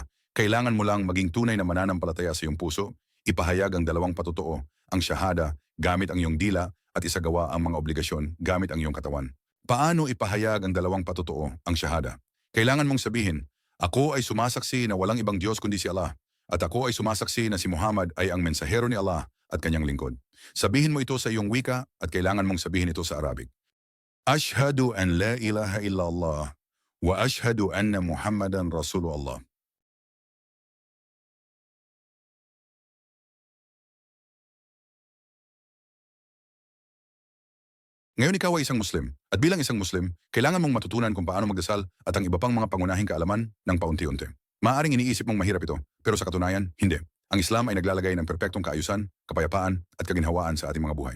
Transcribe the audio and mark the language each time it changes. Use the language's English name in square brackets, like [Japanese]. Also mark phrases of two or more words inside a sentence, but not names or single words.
[Filipino] Kailangan mo lang maging tunay na mananampalataya sa iyong puso, ipahayag ang dalawang patotoo, ang shahada, gamit ang iyong dila, at isagawa ang mga obligasyon gamit ang iyong katawan. Paano ipahayag ang dalawang patotoo, ang shahada? Kailangan mong sabihin, ako ay sumasaksi na walang ibang Diyos kundi si Allah, at ako ay sumasaksi na si Muhammad ay ang mensahero ni Allah at kanyang lingkod. Sabihin mo ito sa iyong wika at kailangan mong sabihin ito sa Arabic. [Arabic] أشهد أن لا إله إلا الله و أشهد أن محمدا رسول الله. [Filipino] Ngayon ikaw ay isang Muslim. At bilang isang Muslim, kailangan mong matutunan kung paano magdasal at ang iba pang mga pangunahing kaalaman ng paunti-unti. Maaring iniisip mong mahirap ito, pero sa katunayan, hindi. Ang Islam ay naglalagay ng perpektong kaayusan, kapayapaan at kaginhawaan sa ating mga buhay.